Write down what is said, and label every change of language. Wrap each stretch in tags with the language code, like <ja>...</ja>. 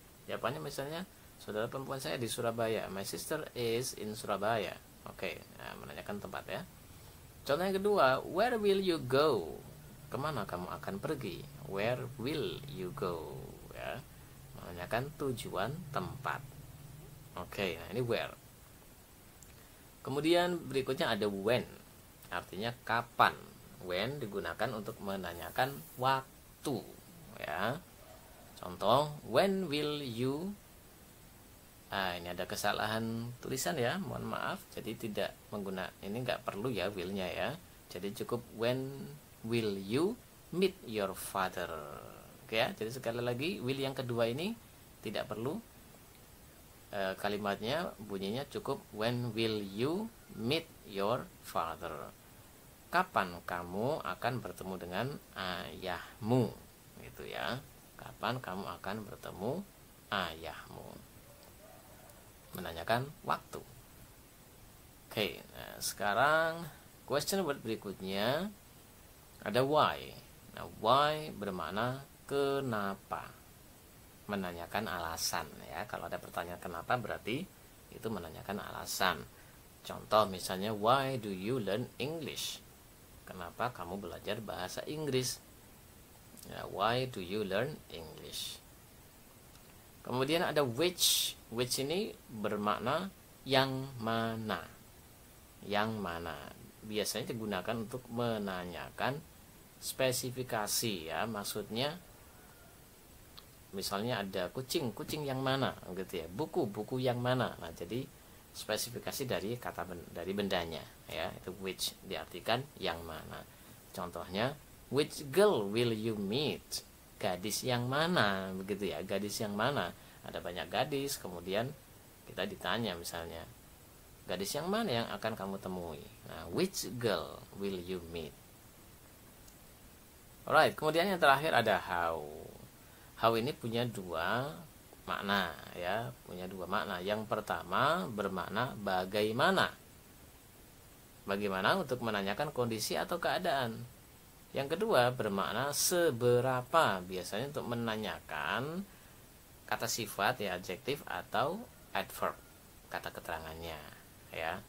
<id>Jawabannya misalnya, saudara perempuan saya di Surabaya.</id> <en>My sister is in Surabaya.</en> <id>Oke, nah, menanyakan tempat, ya. Contoh yang kedua,</id> <en>where will you go?</en> <id>Kemana kamu akan pergi?</id> <en>Where will you go?</en> <id>Ya, menanyakan tujuan tempat. Oke, nah ini where. Kemudian berikutnya ada when, artinya kapan. When digunakan untuk menanyakan waktu, ya. Contoh,</id> <en>when will you.</en> <id>Ini ada kesalahan tulisan, ya, mohon maaf. Jadi tidak menggunakan, ini nggak perlu ya willnya, ya. Jadi cukup</id> <en>when will you meet your father.</en> <id>Oke, ya. Jadi sekali lagi will yang kedua ini tidak perlu. Kalimatnya bunyinya cukup</id> <en>when will you meet your father.</en> <id>Kapan kamu akan bertemu dengan ayahmu, gitu ya. Kapan kamu akan bertemu ayahmu, menanyakan waktu. Oke, nah sekarang question word berikutnya ada why. Nah, why bermakna kenapa, menanyakan alasan, ya. Kalau ada pertanyaan kenapa berarti itu menanyakan alasan. Contoh misalnya,</id> <en>why do you learn English?</en> <id>Kenapa kamu belajar bahasa Inggris?</id> <en>Ya, why do you learn English?</en> <id>Kemudian ada which. Which ini bermakna yang mana. Yang mana. Biasanya digunakan untuk menanyakan spesifikasi, ya. Maksudnya misalnya ada kucing yang mana, gitu ya. Buku yang mana. Nah, jadi spesifikasi dari kata dari bendanya, ya. Itu which diartikan yang mana.</id> <en>Contohnya, which girl will you meet?</en> <id>Gadis yang mana, begitu ya. Gadis yang mana? Ada banyak gadis, kemudian kita ditanya misalnya, gadis yang mana yang akan kamu temui?</id> <en>Nah, which girl will you meet?</en> <id>Alright, kemudian yang terakhir ada how. How ini punya dua makna, ya, punya dua makna. Yang pertama bermakna bagaimana. Bagaimana untuk menanyakan kondisi atau keadaan. Yang kedua bermakna seberapa, biasanya untuk menanyakan kata sifat, ya, adjektif atau adverb, kata keterangannya, ya.</id>